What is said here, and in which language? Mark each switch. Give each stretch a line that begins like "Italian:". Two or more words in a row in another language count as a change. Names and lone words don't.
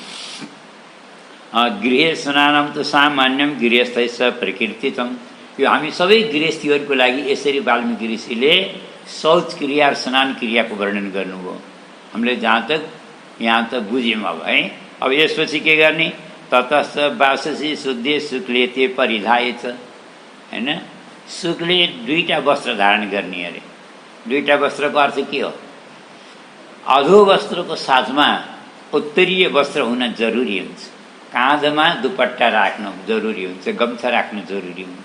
Sanskrit: गृह स्नानम त सामान्यम गृहस्थैः प्रकृतितम।
Nepali: यो हामी सबै गृहस्थीहरूको लागि यसरी वाल्मीकि ऋषिले शौच क्रिया र स्नान क्रियाको वर्णन गर्नुभयो। हामीले यहाँ तक बुझ्यौँ अब है। अब यसपछि के गर्ने?
Sanskrit: ततस्थ वाससी शुद्धे शुक्ले ते परिधाय
Nepali: छ हैन। शुक्ले दुईटा वस्त्र धारण गर्ने अरे। दुईटा वस्त्रको अर्थ के हो? अधो वस्त्रको साथमा उत्तरीय वस्त्र हुन जरुरी हुन्छ। काँधमा दुपट्टा राख्नु जरुरी हुन्छ, गम्छा राख्नु जरुरी हुन्छ।